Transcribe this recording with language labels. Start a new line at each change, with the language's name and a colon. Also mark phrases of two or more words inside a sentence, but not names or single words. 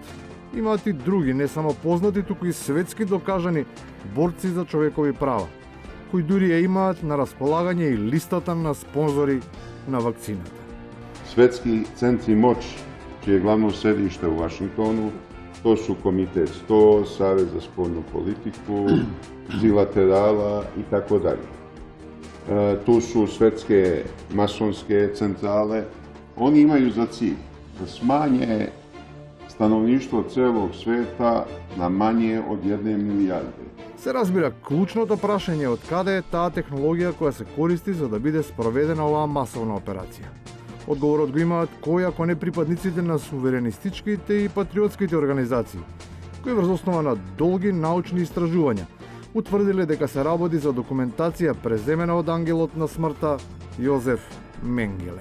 Macedonian: Имаат и други, не само познати, туку и светски докажани борци за човекови права, кои дури ја имаат на располагање и листата на спонзори на вакцината.
Serbian: Светски центри моќ, чие главно седиште у Вашингтону, то су Комитет 100, Савез за спољну политику, Зилатерала и тако дали. Tu su svetske masonske centrale. Oni imaju za cilj da smanje stanovništvo celog sveta na manje od 1 milijarde.
Macedonian: Се разбира, клучното прашање е од каде е таа технологија која се користи за да биде спроведена оваа масовна операција. Одговорот го имаат кои ако не припадниците на суверенистичките и патриотските организации, кои врз основа на долги научни истражувања утврдиле дека се работи за документација преземена од ангелот на смртта Јозеф Менгеле.